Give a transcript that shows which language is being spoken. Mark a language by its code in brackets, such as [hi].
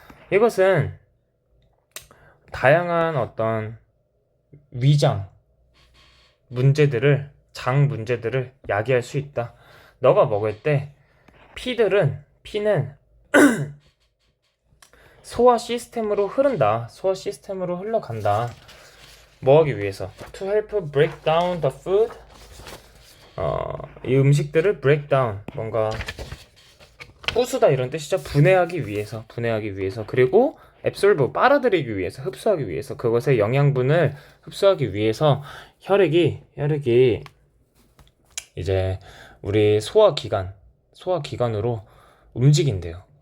[ko] 이것은 다양한 어떤 위장 문제들을, 장 문제들을 야기할 수 있다. 너가 먹을 때 피는 소화 시스템으로 흐른다. 소화 시스템으로 흘러간다. 뭐 하기 위해서? [en] To help break down the food. [ko] 이 음식들을 break down, 뭔가 부수다 이런 뜻이죠. 분해하기 위해서. 그리고 absorb, 빨아들이기 위해서, 흡수하기 위해서, 그것의 영양분을 흡수하기 위해서 혈액이 이제 우리 소화기관으로 움직인대요.